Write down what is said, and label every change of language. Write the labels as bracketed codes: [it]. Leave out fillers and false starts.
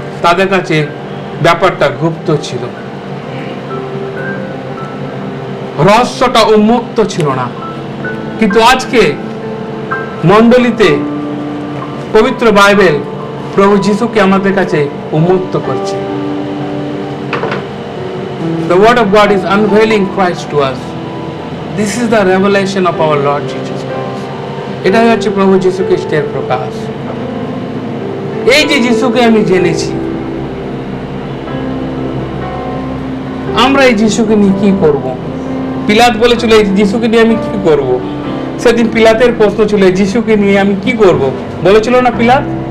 [bn] তাদের কাছে ব্যাপারটা গুপ্ত ছিল, রহস্যটা উন্মুক্ত ছিল না। কিন্তু আজকে মণ্ডলীতে পবিত্র বাইবেল প্রভু যিশুকে আমাদের কাছে উন্মুক্ত করছে। [en] The word of God is unveiling Christ to us. This is the revelation of our Lord Jesus Christ. [bn] এটাই হচ্ছে প্রভু যিশু খ্রিস্টের প্রকাশ। এই যে যিশুকে আমি জেনেছি, আমরা এই যিশুকে নিয়ে কি করব? পিলাত বলেছিল এই যিশুকে নিয়ে আমি কি করব? সেদিন পিলাতের প্রশ্ন ছিল, যিশুকে নিয়ে আমি কি করব, বলেছিল না পিলাত?